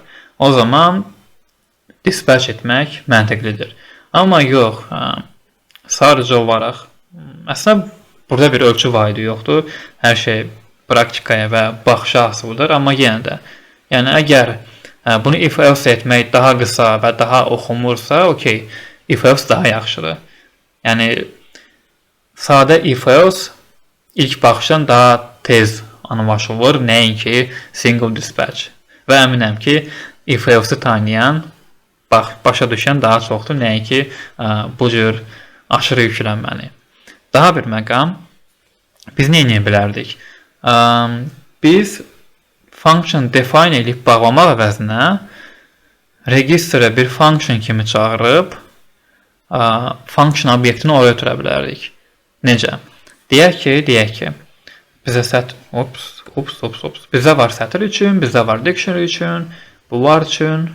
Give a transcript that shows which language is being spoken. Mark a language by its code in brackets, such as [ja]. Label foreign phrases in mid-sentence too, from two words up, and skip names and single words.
[az] O zaman dispatch etmək məntiqlidir. Amma yox, sadəcə olaraq Əslində burada bir ölçü vahidi yoxdur. Hər şey praktikaya və baxışa asılıdır, amma yenə də yəni əgər bunu [en] if else [az] etmək daha qısa və daha oxunmursa, okey, [en] if else [az] daha yaxşıdır. Yəni sadə [en] if else [az] ilk baxışdan daha tez anlaşılır, nəinki [en] single dispatch. [az] Və əminəm ki, [en] if else- [az] i tanıyan, başa düşən daha çoxdur, nəinki bu cür aşırı yüklənməni. Daha bir məqam, biz nə edə bilərdik? Biz [en] function define [az] edib bağlamaq əvəzinə registerə bir function kimi çağırıb function obyektini oraya ötürə bilərdik. Necə? Deyək ki, bizə bizə var sətir üçün, bizə var dictionary üçün, bu var üçün.